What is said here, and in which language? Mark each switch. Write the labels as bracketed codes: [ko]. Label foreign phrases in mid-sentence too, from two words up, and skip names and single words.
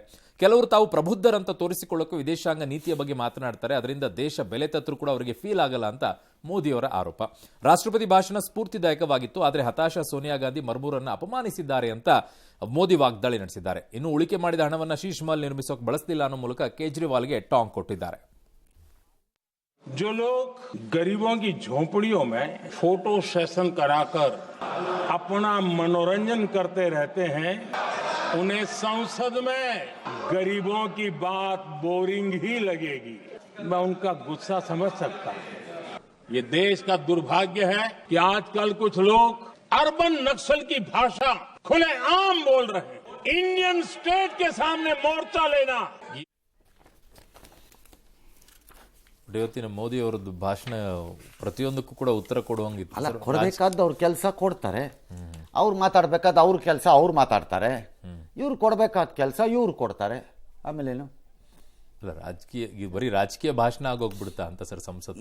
[kn] ಕೆಲವರು ತಾವು ಪ್ರಬುದ್ಧರಂತ ತೋರಿಸಿಕೊಳ್ಳೋಕೆ ವಿದೇಶಾಂಗ ನೀತಿಯ ಬಗ್ಗೆ ಮಾತನಾಡ್ತಾರೆ, ಅದರಿಂದ ದೇಶ ಬೆಲೆ ತತ್ತರೂ ಕೂಡ ಅವರಿಗೆ ಫೀಲ್ ಆಗಲ್ಲ ಅಂತ ಮೋದಿಯವರ ಆರೋಪ. ರಾಷ್ಟ್ರಪತಿ ಭಾಷಣ ಸ್ಫೂರ್ತಿದಾಯಕವಾಗಿತ್ತು, ಆದರೆ ಹತಾಶ ಸೋನಿಯಾ ಗಾಂಧಿ ಮರ್ಮೂರನ್ನು ಅಪಮಾನಿಸಿದ್ದಾರೆ ಅಂತ ಮೋದಿ ವಾಗ್ದಾಳಿ ನಡೆಸಿದ್ದಾರೆ. ಇನ್ನು ಉಳಿಕೆ ಮಾಡಿದ ಹಣವನ್ನು ಶೀಶ್ ಮಹಲ್ ನಿರ್ಮಿಸೋಕೆ ಬಳಸಲಿಲ್ಲ ಅನ್ನೋ ಮೂಲಕ ಕೇಜ್ರಿವಾಲ್ಗೆ ಟಾಂಗ್ ಕೊಟ್ಟಿದ್ದಾರೆ. [hi] जो लोग गरीबों की झोपड़ियों में [en] photo session [hi] कराकर अपना मनोरंजन करते रहते हैं, उन्हें संसद में गरीबों की बात बोरिंग ही लगेगी. मैं उनका गुस्सा समझ सकता हूं. ये देश का दुर्भाग्य है कि आजकल कुछ लोग [en] urban Naxal [hi] की भाषा खुलेआम बोल रहे हैं. [en] Indian State [hi] के सामने मोर्चा लेना. [kn] ಇವತ್ತಿನ ಮೋದಿ ಅವರದ್ದು ಭಾಷಣ ಪ್ರತಿಯೊಂದಕ್ಕೂ ಕೂಡ ಉತ್ತರ ಕೊಡುವಂಗಿತ್ತು. ಅಲ್ಲ, ಕೊಡಬೇಕಾದ ಅವ್ರ ಕೆಲಸ ಕೊಡ್ತಾರೆ, ಅವ್ರು ಮಾತಾಡ್ಬೇಕಾದ ಅವ್ರ ಕೆಲಸ ಅವ್ರು ಮಾತಾಡ್ತಾರೆ, ಇವ್ರು ಕೊಡಬೇಕಾದ ಕೆಲಸ ಇವ್ರು ಕೊಡ್ತಾರೆ. ಆಮೇಲೇನು? ಅಲ್ಲ, ಬರೀ ರಾಜಕೀಯ ಭಾಷಣ ಆಗೋಗ್ಬಿಡುತ್ತಾ ಅಂತ ಸರ್ ಸಂಸತ್?